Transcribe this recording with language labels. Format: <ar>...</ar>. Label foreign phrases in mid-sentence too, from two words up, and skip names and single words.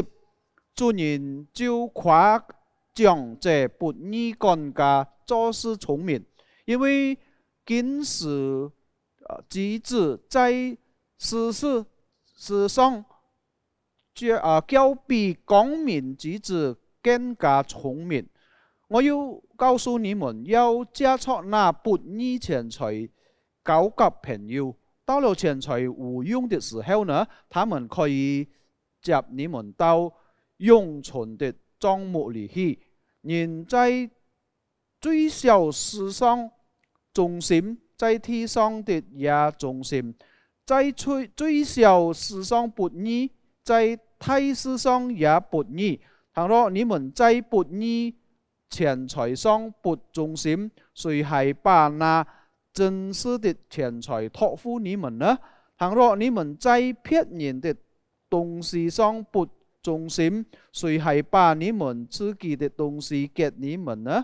<zh>主人就誇獎這不義管家做事聰明，因為經師子子在世上較比光明之子更加聰明。我要告訴你們，要借出那不義錢財交給朋友，到了錢財無用的時候呢，他們可以接你們到永存的帳幕裏去。人在最小事上忠心，在地上的也忠心；在最小事上不義，在大事上也不義。倘若你們在不義錢財上不忠心，誰還把那真實的錢財託付你們呢？倘若你們在騙人的東西上不忠心，誰還把你們自己的東西給你們呢？</zh>